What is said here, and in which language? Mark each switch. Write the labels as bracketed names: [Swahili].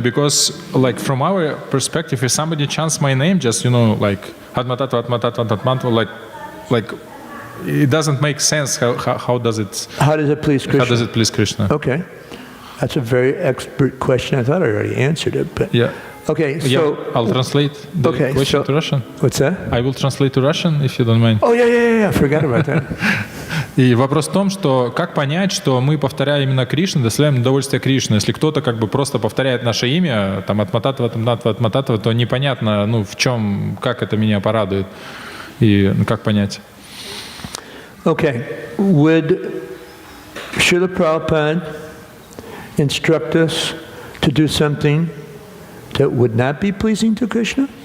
[English] Because, from our perspective, if somebody chants my name, just like Atmatatva, Atmatatva, Atmatatva, like it doesn't make sense. How does it? How does it please Krishna? How does it please Krishna? Okay, that's a very expert question. I thought I already answered it, but yeah. Okay, so I'll translate the question to Russian. What's that? I will translate to Russian, if you don't mind. Oh yeah. I forgot about that. [Russian] И вопрос в том, что как понять, что мы, повторяя именно Кришну, доставляем удовольствие Кришне. Если кто-то просто повторяет наше имя, там Атмататва, то непонятно, в чем, как это меня порадует. И как понять? [English] Okay, would Srila Prabhupada instruct us to do something that would not be pleasing to Krishna?